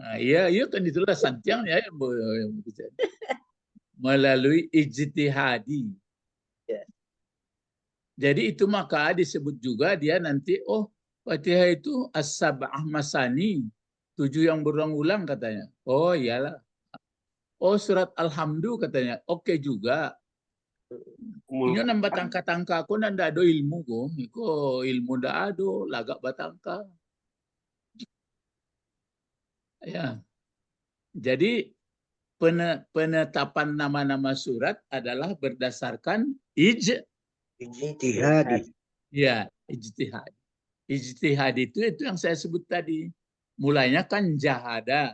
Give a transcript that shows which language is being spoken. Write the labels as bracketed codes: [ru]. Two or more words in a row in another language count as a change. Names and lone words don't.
[id] Iya kan itulah santiangnya ya, melalui ijtihadi. Ya. Jadi itu maka disebut juga dia nanti Fatihah itu [ar] السبع المثاني, [id] 7 yang berulang-ulang katanya. Oh iyalah. Oh surat Alhamdulillah katanya. Oke juga. [min] Inyo nang batangka-tangka ko nanda ado ilmu ko. Iko ilmu da ado, lagak batangka. [id] Ya. Jadi penetapan nama-nama surat adalah berdasarkan ijtihadi. ijtihad. Ijtihad itu yang saya sebut tadi. Mulainya kan jahada.